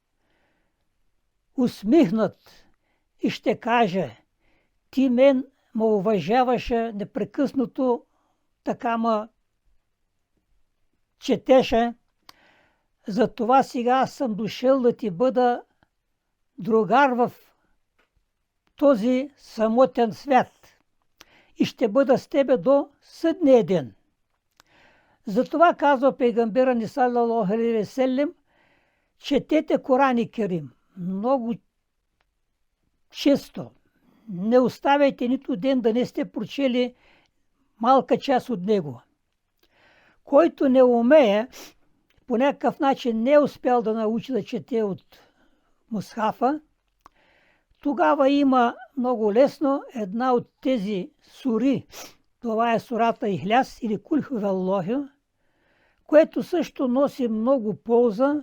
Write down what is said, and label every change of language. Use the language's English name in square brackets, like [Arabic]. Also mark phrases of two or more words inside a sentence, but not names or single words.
[Bulgarian] усмихнат, и ще каже: ти мен ме уважаваше непрекъснато, така ме четеше, затова сега съм дошъл да ти бъда другар в този самотен свят и ще бъда с тебе до съдния ден. Затова казва пейгамбера ни [Arabic] صلى الله عليه وسلم: [Bulgarian] четете Коран Керим много често. Не оставяйте нито ден да не сте прочели малка част от него. Който не умее, по някакъв начин не е успял да научи да чете от мусхафа, тогава има много лесно една от тези сури, това е сурата Ихляс или [Arabic] قل هو الله, [Bulgarian] което също носи много полза.